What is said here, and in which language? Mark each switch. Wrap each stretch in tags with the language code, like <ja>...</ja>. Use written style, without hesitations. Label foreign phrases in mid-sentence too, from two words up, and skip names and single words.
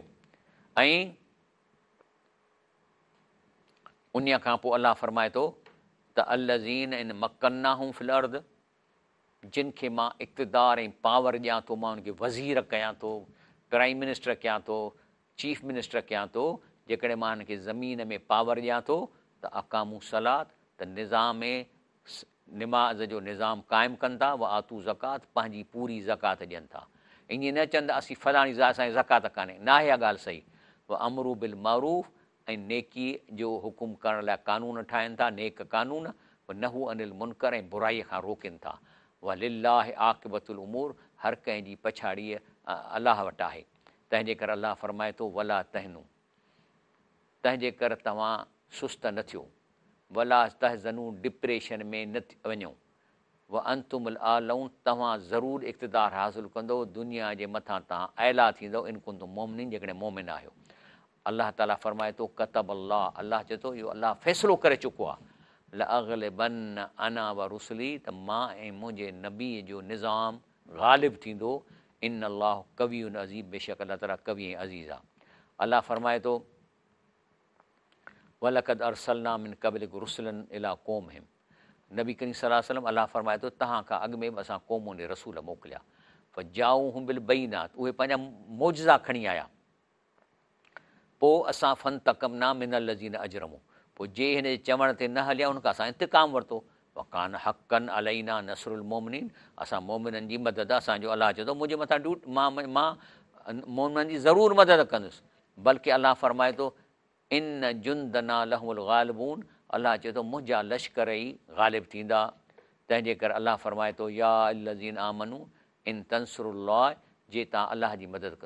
<sd>ऐं उन खां पोइ अल्लाह फरमाए थो त</sd> <ar>الذين إن مكناهم في الأرض,</ar> <sd>जिन खे मां इक़्तिदार ऐं पावर ॾियां थो, मां उनखे वज़ीर कयां थो,</sd> <en>prime minister</en> <sd>कयां थो,</sd> <en>chief minister</en> <sd>कयां थो, जेकॾहिं मां हिनखे ज़मीन में पावर ॾियां थो त</sd> <ar>أقاموا الصلاة,</ar> <sd>त निज़ाम निमाज़ जो निज़ाम क़ाइमु कनि था,</sd> <ar>وآتوا الزكاة,</ar> <sd>पंहिंजी पूरी ज़कात ॾियनि था। ईअं न चवंदा असीं फलाणी असांजी ज़कात कान्हे, न आहे इहा ॻाल्हि सही।</sd> <ar>وأمروا بالمعروف,</ar> <sd>ऐं नेकी जो हुकुम करण लाइ कानून ठाहिनि था, नेक कानून।</sd> <ar>ونهوا عن المنكر,</ar> <sd>ऐं बुराईअ खां रोकनि था।</sd> <ar>ولله عاقبة الأمور,</ar> <sd>हर कंहिंजी पछाड़ीअ अलाह वटि आहे। तंहिंजे करे अलाह फरमाए थो</sd> <ar>ولا تهنوا,</ar> <sd>तंहिंजे करे तव्हां सुस्त न थियो,</sd> <ar>ولا تحزنوا,</ar> <sd>डिप्रेशन में न वञो,</sd> <ar>وأنتم الأعلون,</ar> <sd>तव्हां ज़रूरु इक़्तिदार हासिलु कंदो, दुनिया जे मथां तव्हां आला थींदो,</sd> <ar>إن كنتم مؤمنين,</ar> <sd>जेकॾहिं मोमिन आहियो। अलाह ताला फरमाए थो</sd> <ar>كتب الله,</ar> <sd>अल्लाह चए थो इहो अल्लाह फ़ैसिलो करे चुको आहे,</sd> <ar>لأغلبن أنا ورسلي,</ar> <sd>त मां ऐं मुंहिंजे नबीअ जो निज़ाम ग़ालिब थींदो।</sd> <ar>إن الله قوي عزيز,</ar> <sd>बेशक अल्लाह ताला कवि ऐं अज़ीज़ आहे। अल्लाह फरमाए थो</sd> <ar>ولقد أرسلنا من قبلك رسلا إلى قومهم,</ar> <sd>नबी करीम</sd> <ar>صلى الله عليه وسلم</ar> <sd>अल्लाह फरमाए थो तव्हां खां अॻु में बि असां क़ौमुनि जे रसूल मोकिलिया,</sd> <ar>فجاءوهم بالبينات,</ar> <sd>उहे पंहिंजा मौजज़ा खणी आया। पोइ असां</sd> <ar>فانتقمنا من الذين أجرموا,</ar> <sd>पोइ जे हिन जे चवण ते न हलिया उनखां असां इंतिकाम वरितो।</sd> <ar>وكان حقا علينا نصر المؤمنين,</ar> <sd>असां मोमिननि जी मदद, असांजो अलाह चए थो मुंहिंजे मथां मां मोमिननि जी ज़रूरु मदद कंदुसि। बल्कि अलाह फरमाए थो</sd> <ar>إن جندنا لهم الغالبون,</ar> <sd>अलाह चए थो मुंहिंजा लश्कर ई ग़ालिब थींदा। तंहिंजे करे अलाह फरमाए थो</sd> <ar>يا الذين آمنوا إن تنصروا الله,</ar> <sd>जे तव्हां अलाह जी मदद कंदा।</sd>